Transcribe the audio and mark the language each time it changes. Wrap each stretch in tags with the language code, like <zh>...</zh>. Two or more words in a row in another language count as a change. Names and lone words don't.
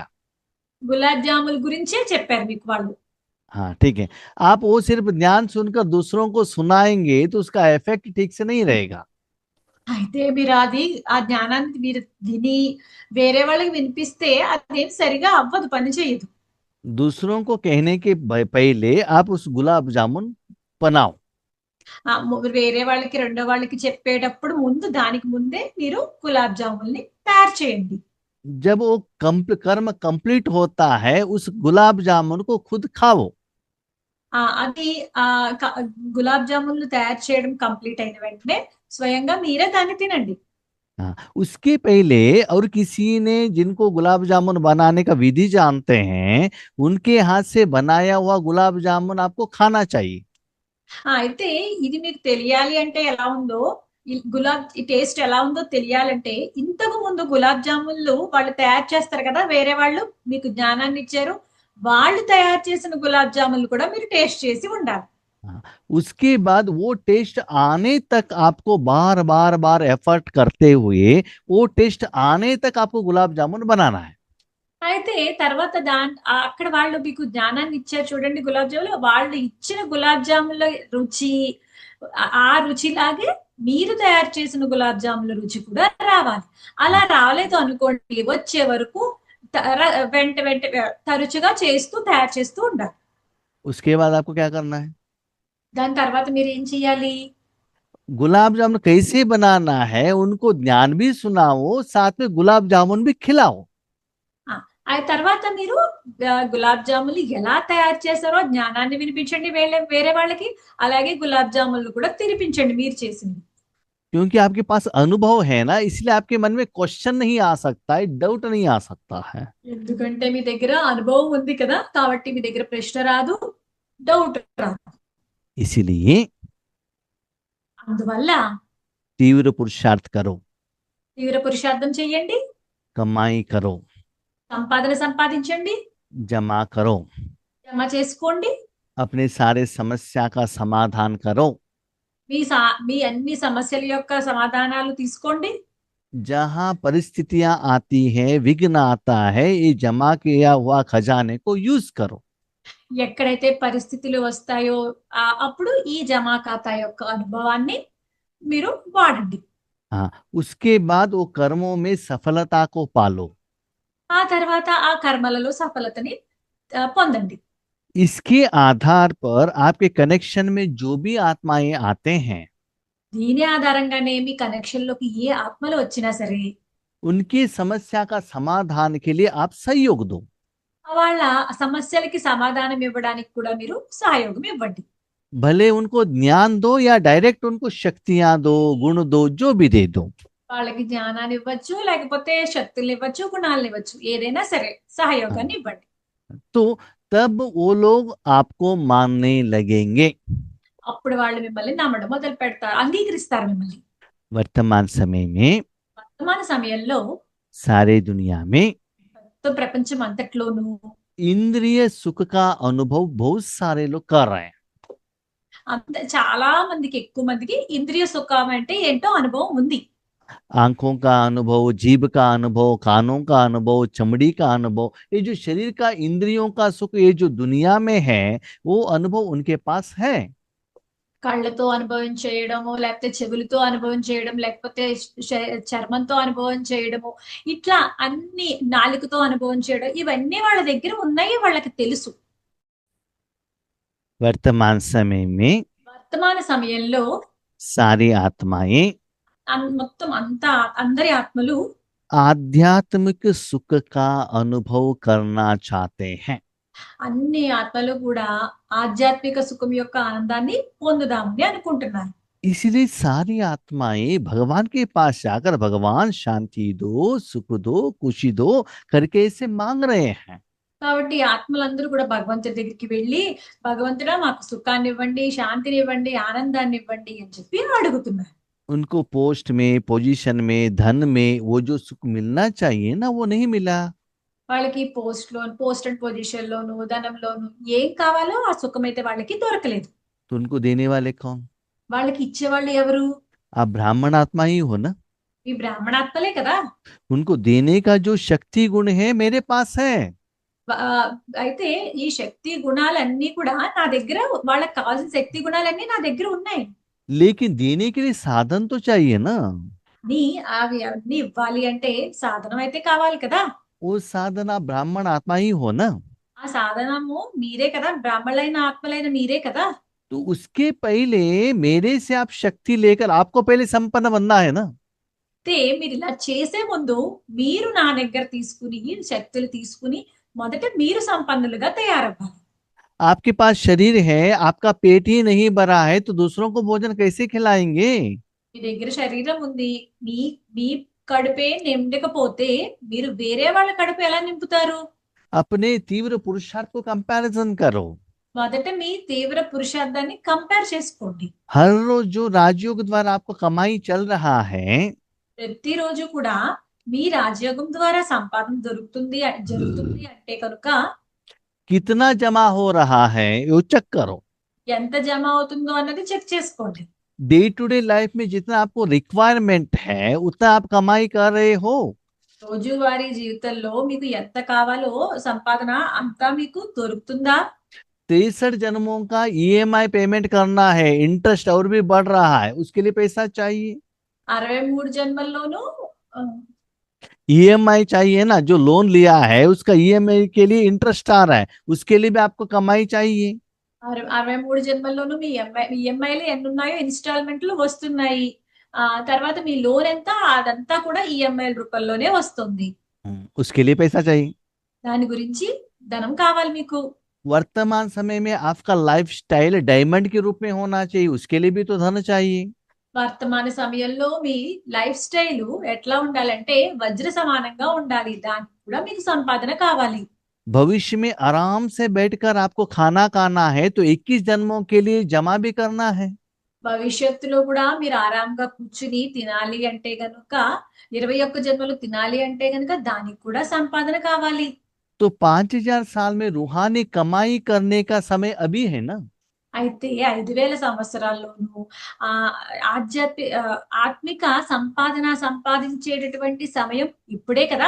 <te>గులాబ్ జాముల గురించే చెప్పారు మీకు వాళ్ళు।</te> <hi>हाँ ठीक है, आप वो सिर्फ ज्ञान सुनकर दूसरों को सुनाएंगे तो उसका इफेक्ट ठीक से नहीं रहेगा।</hi> <te>అయితే మీరు ఆ జ్ఞానాన్ని మీరు విని వేరే వాళ్ళకి వినిపిస్తే అదేం సరిగా అవ్వదు, పని చేయదు।</te> <hi>दूसरों को कहने के पहले आप उस गुलाब जामुन बनाओ।</hi> <te>వేరే వాళ్ళకి రెండో వాళ్ళకి చెప్పేటప్పుడు దానికి ముందే మీరు గులాబ్ జాముల్ని తయారు చేయండి।</te> <hi>जब वो कर्म कंप्लीट होता है उस गुलाब जामुन को खुद खाओ।</hi> <te>అది గులాబ్ జామున్లు తయారు చేయడం కంప్లీట్ అయిన వెంటనే స్వయంగా మీరే దాన్ని తినండి।</te> <hi>हाँ, उसके पहले और किसी ने जिनको गुलाब जामुन बनाने का विधि जानते हैं उनके हाथ से बनाया हुआ गुलाब जामुन आपको खाना चाहिए।</hi> <te>అయితే ఇది మీకు తెలియాలి అంటే ఎలా ఉందో, ఈ టేస్ట్ ఎలా ఉందో తెలియాలంటే ఇంతకు ముందు గులాబ్ జామున్లు వాళ్ళు తయారు చేస్తారు కదా, వేరే వాళ్ళు మీకు జ్ఞానాన్ని ఇచ్చారు, వాళ్ళు తయారు చేసిన గులాబ్ జామున్లు కూడా మీరు టేస్ట్ చేసి ఉండాలి।</te> <hi>हाँ, उसके बाद वो टेस्ट आने तक आपको बार बार बार एफर्ट करते हुए वो टेस्ट आने तक आपको गुलाब जामुन बनाना है।</hi> <te>అయితే తర్వాత అక్కడ వాళ్ళు మీకు జ్ఞానాన్ని ఇచ్చారు చూడండి, గులాబ్ జాములు వాళ్ళు ఇచ్చిన గులాబ్ జాముల రుచి ఆ రుచిలాగే మీరు తయారు చేసిన గులాబ్ జాముల రుచి కూడా రావాలి। అలా రాలేదు అనుకోండి, వచ్చే వరకు వెంట వెంట తరచుగా చేస్తూ తయారు చేస్తూ ఉండాలి.</te> <hi>उसके बाद आपको क्या करना है?</hi> <te>దాని తర్వాత మీరు ఏం చేయాలి?</te> <hi>गुलाब जामुन कैसे बनाना है उनको ज्ञान भी सुनाओ, साथ में गुलाब जामुन भी खिलाओ।</hi> <te>ఆ ఆ తర్వాత మీరు గులాబ్ జాములు ఎలా తయారు చేస్తారో జ్ఞానాన్ని వినిపించండి వేరే వేరే వాళ్ళకి. అలాగే గులాబ్ జాములు కూడా తినిపించండి మీరు చేసింది.</te> <hi>क्योंकि आपके पास अनुभव है ना, इसलिए आपके मन में क्वेश्चन नहीं आ सकता है, डाउट नहीं आ सकता है।</hi> <te>ఎందుకంటే మీ దగ్గర అనుభవం ఉంది కదా, కాబట్టి మీ దగ్గర ప్రశ్న రాదు, డౌట్ రాదు.</te> <hi>इसीलिए</hi> <te>అందువల్ల</te> <hi>तीव्र पुरुषार्थ करो,</hi> <te>తీవ్ర పురుషార్థం చెయ్యండి,</te> <hi>कमाई करो,</hi> <te>సంపాదన సంపాదించండి,</te> <hi>जमा करो,</hi> <te>జమ చేసుకోండి,</te> <hi>अपने सारे समस्या का समाधान करो।</hi> <te>మీ అన్ని సమస్యల యొక్క సమాధానాలు తీసుకోండి.</te> <hi>जहां परिस्थितियां आती हैं, विघ्न आता है, ये जमा किया हुआ खजाने को यूज करो।</hi> <te>ఎక్కడైతే పరిస్థితులు వస్తాయో అప్పుడు ఈ జమా ఖాతా యొక్క అనుభవాన్ని మీరు వాడండి.</te> <hi>हाँ, उसके बाद वो कर्मों में सफलता को पालो।</hi> <te>ఆ తర్వాత ఆ కర్మలలో సఫలతని పొందండి.</te> <hi>इसके आधार पर आपके कनेक्शन में जो भी आत्माएं आते हैं,</hi> <te>దీని ఆధారంగానే మీ కనెక్షన్ లోకి ఏ ఆత్మలు వచ్చినా సరే</te> <hi>उनकी समस्या का समाधान के लिए आप सहयोग दो।</hi> <te>వాళ్ళ సమస్యలకి సమాధానం ఇవ్వడానికి కూడా మీరు సహయోగం ఇవ్వండి.</te> <hi>भले उनको ज्ञान दो या डायरेक्ट उनको शक्तियां दो, गुण दो, जो भी दे दो।</hi> <te>వాళ్ళకి జ్ఞానాన్ని ఇవ్వచ్చు, లేకపోతే శక్తులు ఇవ్వచ్చు, గుణాలను ఇవ్వచ్చు, ఏదైనా సరే సహయోగాన్ని ఇవ్వండి.</te> <hi>तो तब वो लोग आपको मानने लगेंगे।</hi> <te>అప్పుడు వాళ్ళు మిమ్మల్ని నమ్మడం మొదలు పెడతారు, అంగీకరిస్తారు మిమ్మల్ని.</te> <hi>वर्तमान समय में</hi> <te>వర్తమాన సమయంలో</te> <hi>सारे दुनिया में</hi> <te>మొత్తం ప్రపంచం అంతట్లోనూ</te> <hi>इंद्रिय सुख का अनुभव बहुत सारे लोग कर रहे हैं।</hi> <te>చాలా మందికి, ఎక్కువ మందికి ఇంద్రియ సుఖం అంటే ఏంటో అనుభవం ఉంది.</te> <hi>आंखों का अनुभव, जीभ का अनुभव, कानों का अनुभव, चमड़ी का अनुभव, ये जो शरीर का इंद्रियों का सुख ये जो दुनिया में है, वो अनुभव उनके पास है।</hi> <te>కళ్ళతో అనుభవం చేయడము, లేకపోతే చెవులతో అనుభవం చేయడం, లేకపోతే చర్మంతో అనుభవం చేయడము, ఇట్లా అన్ని, నాలుకతో అనుభవం చేయడం, ఇవన్నీ వాళ్ళ దగ్గర ఉన్నాయి, వాళ్ళకి తెలుసు.</te> <hi>वर्तमान समय में</hi> <te>వర్తమాన సమయంలో</te> <hi>सारी आत्माएं</hi> <te>మొత్తం అంతా అందరి ఆత్మలు</te> <hi>आध्यात्मिक सुख का अनुभव करना चाहते हैं।</hi> <te>అన్ని ఆత్మలు కూడా ఆధ్యాత్మిక సుఖం యొక్క ఆనందాన్ని పొందుదామని అనుకుంటున్నారు.</te> <hi>इसलिए सारी आत्माएं भगवान के पास जाकर भगवान शांति दो, सुख दो, खुशी दो करके इसे मांग रहे हैं।</hi> <te>కాబట్టి ఆత్మలందరూ కూడా భగవంతుడి దగ్గరికి వెళ్ళి, భగవంతుడా మాకు సుఖాన్ని ఇవ్వండి, శాంతిని ఇవ్వండి, ఆనందాన్ని ఇవ్వండి అని చెప్పి అడుగుతున్నారు.</te> <hi>उनको पोस्ट में, पोजीशन में, धन में वो जो सुख मिलना चाहिए ना, वो नहीं मिला।</hi> <te>వాళ్ళకి</te> <en>post and position</en> <te>లోను, ధనంలోను ఏం కావాలో ఆ సుఖం అయితే వాళ్ళకి దొరకలేదు.</te> <hi>तो उनको देने वाले कौन?</hi> <te>వాళ్ళకి ఇచ్చేవాళ్ళు ఎవరు?</te> <hi>आप ब्राह्मण आत्मा ही हो ना,</hi> <te>ఈ బ్రాహ్మణాత్మలే కదా.</te> <hi>उनको देने का जो शक्ति गुण है मेरे पास है।</hi> <te>అయితే ఈ శక్తి గుణాలన్నీ కూడా నా దగ్గర, వాళ్ళకి కావాల్సిన శక్తి గుణాలన్నీ నా దగ్గర ఉన్నాయి.</te> <hi>लेकिन देने के लिए साधन तो चाहिए ना।</hi> <te>అవి అన్ని ఇవ్వాలి అంటే సాధనం అయితే కావాలి కదా.</te> <hi>वो साधन आप ब्राह्मण आत्मा ही हो ना।</hi> <te>ఆ సాధనము మీరే కదా, బ్రాహ్మణులైన ఆత్మలైన మీరే కదా.</te> <hi>तो उसके पहले मेरे से आप शक्ति लेकर आपको पहले संपन्न बनना है ना।</hi> <te>మీరు ఇలా చేసే ముందు మీరు నా దగ్గర తీసుకుని శక్తులు తీసుకుని మొదట మీరు సంపన్నులుగా తయారవ్వాలి.</te> <hi>आपके पास शरीर है, आपका पेट ही नहीं भरा है, तो दूसरों को भोजन कैसे खिलाएंगे?</hi> <te>మీ దగ్గర శరీరం ఉంది, మీ మీ కడుపే నిండకపోతే మీరు వేరే వాళ్ళ కడుపు ఎలా నింపుతారు?</te> <hi>अपने तीव्र पुरुषार्थ को कंपैरिजन करो।</hi> <te>మొదట మీ తీవ్ర పురుషార్థాన్ని కంపేర్ చేసుకోండి.</te> <hi>हर रोज जो राजयोग द्वारा आपको कमाई चल रहा है,</hi> <te>ప్రతిరోజు కూడా మీ రాజయోగం ద్వారా సంపాదన జరుగుతుంది అంటే కనుక</te> <hi>कितना जमा हो रहा है वो चेक करो।</hi> <te>ఎంత జమ అవుతుందో అన్నది చెక్ చేసుకోండి.</te> <en>day to day life</en> <hi>में जितना आपको रिक्वायरमेंट है उतना आप कमाई कर रहे हो।</hi> <te>రోజువారీ జీవితంలో మీకు ఎంత కావాలో సంపాదన అంతా మీకు దొరుకుతుందా?</te> <hi>63 जन्मों का</hi> <en>EMI payment</en> <hi>करना है, इंटरेस्ट और भी बढ़ रहा है, उसके लिए पैसा चाहिए।</hi> <te>63 జన్మల్లోనూ</te> <hi>ईएमआई चाहिए ना, जो लोन लिया है उसका ईएमआई के लिए इंटरेस्ट आ रहा है, उसके लिए भी आपको कमाई चाहिए।</hi> <te>63 జన్మల్లోనూ మీ ఈఎంఐలు ఎన్ని ఉన్నాయో ఇన్‌స్టాల్‌మెంట్‌లు వస్తున్నాయి. తర్వాత మీ లోన్ ఎంత అదంతా కూడా ఈఎంఐల రూపంలోనే వస్తుంది.</te> <hi>उसके लिए पैसा चाहिए।</hi> <te>దాని గురించి ధనం కావాలి మీకు.</te> <hi>वर्तमान समय में आपका लाइफस्टाइल डायमंड के रूप में होना चाहिए, उसके लिए भी तो धन चाहिए।</hi> <te>వర్తమాన సమయంలో మీ</te> <en>life style</en> <te>ఎట్లా ఉండాలంటే వజ్ర సమానంగా ఉండాలి. దానికి కూడా మీకు సంపాదన కావాలి.</te> <hi>भविष्य में आराम से बैठकर आपको खाना खाना है तो 21 जन्मों के लिए जमा भी करना है।</hi> <te>భవిష్యత్తులో కూడా మీరు ఆరాంగా కూర్చుని తినాలి అంటే గనుక 21 జన్మలు తినాలి అంటే గనుక దానికి కూడా సంపాదన కావాలి.</te> <hi>तो 5000 साल में रूहानी कमाई करने का समय अभी है ना।</hi> <te>అయితే 5,000 సంవత్సరాల్లోనూ ఆత్మిక సంపాదన సంపాదించేటటువంటి సమయం ఇప్పుడే కదా.</te>